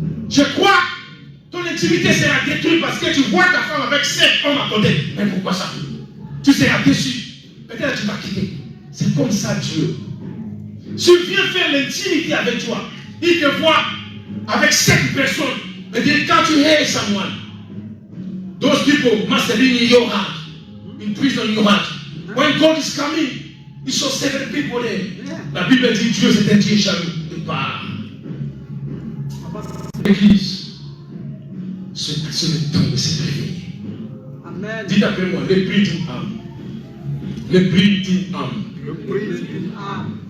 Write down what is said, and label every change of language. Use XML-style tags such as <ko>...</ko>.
<fr>Je crois ton intimité sera détruite parce que tu vois ta femme avec 5 hommes à côté. Mais pourquoi ça? Tu seras déçu. Peut-être tu vas quitter. C'est comme ça Dieu. Tu viens faire l'intimité avec toi. Il te voit avec 5 personnes. Mais dire quand tu</fr> <en>hate someone, those people must have been in your heart. In prison in your heart. When God is coming, He saw 7 people there.</en> <fr>La Bible dit Dieu c'est un Dieu jaloux. Il part. L'église, c'est le temps de se réveiller. Amen. Dites après moi, le prix d'une âme. Le prix d'une âme.</fr>